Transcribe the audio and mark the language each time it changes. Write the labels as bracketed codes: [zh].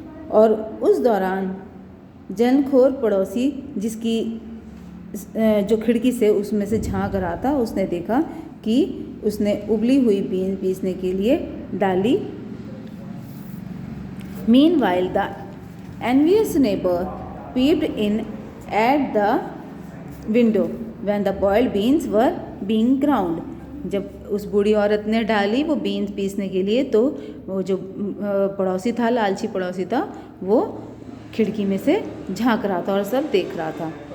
[hi] और उस दौरान जनखोर पड़ोसी जिसकी जो खिड़की से उसमें से झांक रहा था, उसने देखा कि उसने उबली हुई बीन पीसने के लिए डाली। [en] Meanwhile, the envious neighbor peeped in at the window when the boiled beans were being ground. [hi] जब उस बूढ़ी औरत ने डाली वो बीन्स पीसने के लिए, तो वो जो पड़ोसी था, लालची पड़ोसी था, वो खिड़की में से झांक रहा था और सब देख रहा था।